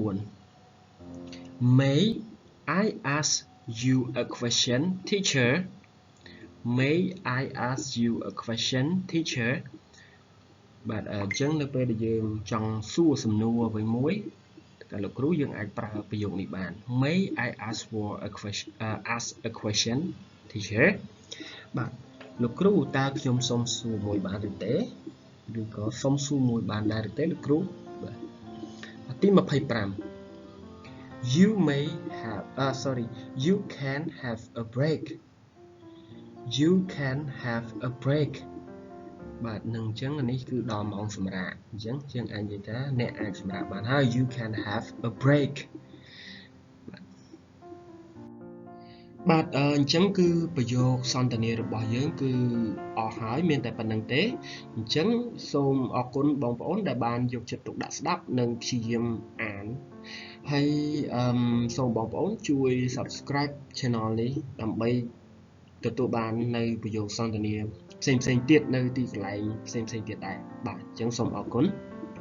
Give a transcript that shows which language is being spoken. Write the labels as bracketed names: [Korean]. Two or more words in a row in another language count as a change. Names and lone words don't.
[English] May I ask you a question teacher May I ask you a question teacher [Khmer] បាទអញ្ចឹងនៅពេលដែលយើងចង់សួរសំណួរអ្វីមួយតែលោកគ្រូយើងអាចប្រើប្រយោគនេះបាន [English] May I ask a question teacher [Khmer] បាទលោកគ្រូតើខ្ញុំសូមសួរមួយបានឬទេឬក៏សូមសួរមួយបានដែរឬទេលោកគ្រូបាទទី25 [English] You may have you can have a break You can have a break [Khmer] បាទនឹងអញ្ចឹងនេះគឺដល់ម៉ោងសម្រាកអញ្ចឹងយើងអាចនិយាយថាអ្នកអាចសម្រាកបានហើយ [English] You can have a break [Khmer] បាទអញ្ចឹងគឺប្រយោគសន្ទនារបស់យើងគឺអស់ហើយមានតែប៉ុណ្្នឹងទេអញ្ចឹងសូមអរគុណបងប្អូនដែលបានយកចិត្តទុកដាក់ស្ដាប់និងព្យាយាមអានហើយសូមបងប្អូនជួយ [English] Subscribe Channel [Khmer] នេះដើម្បីទទួលបាននៅប្រយោគសន្ទនាផ្សេងៗទៀតនៅទីកន្លែងផ្សេងៗទៀតដែរបាទអញ្ចឹងសូមអរគុណ